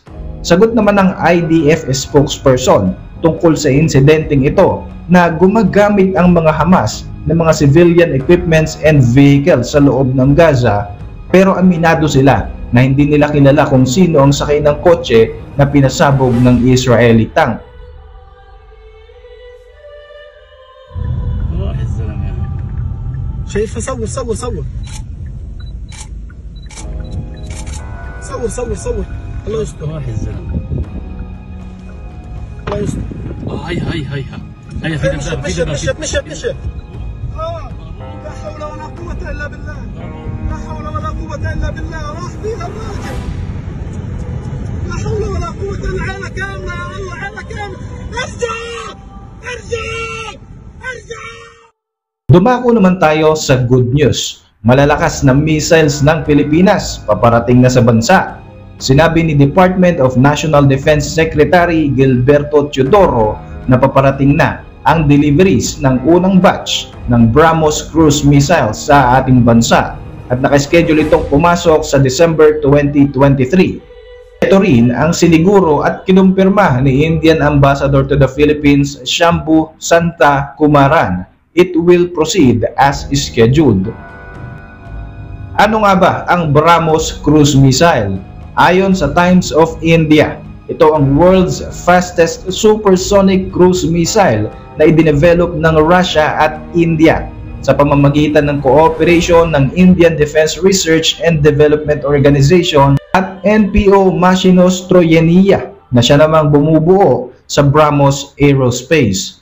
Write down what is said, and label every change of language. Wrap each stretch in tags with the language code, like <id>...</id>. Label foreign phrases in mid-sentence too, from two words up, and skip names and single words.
<tl>Sagot naman ng IDF spokesperson tungkol sa insidenteng ito na gumagamit ang mga Hamas ng mga</tl> <en>civilian equipments and vehicles</en> <tl>sa loob ng Gaza, pero aminado sila na hindi nila kilala kung sino ang sakay ng kotse na pinasabog ng Israeli tank.</tl> <ar>شايفها صور صور صور صور صور صور الله يستر راح الزلمه الله يستر هيا مشت لا حول ولا قوة إلا بالله لا حول ولا قوة إلا بالله راح فيها الراجل لا حول ولا قوة إلا عينك كاملة يا الله عينك كاملة ارجع ارجع ارجع.</ar> <tl>Dumako naman tayo sa</tl> <en>good news.</en> <tl>Malalakas na missiles ng Pilipinas paparating na sa bansa. Sinabi ni Department of National Defense Secretary Gilberto Teodoro na paparating na ang deliveries ng unang batch ng BrahMos cruise missiles sa ating bansa at nakaschedule itong pumasok sa December 2023. Ito rin ang siniguro at kinumpirma ni</tl> <en>Indian Ambassador to the Philippines</en> <tl>Shambhu Santa Kumaran.</tl> <en>It will proceed as scheduled.</en> <tl>Ano nga ba ang BrahMos cruise missile? Ayon sa Times of India, ito ang</tl> <en>world's fastest supersonic cruise missile</en> <tl>na i-develop ng Russia at India. sa pamamagitan ng cooperation ng Indian Defense Research and Development Organization at NPO Machino-Stroyenia na siya namang bumubuo sa BrahMos Aerospace.</tl>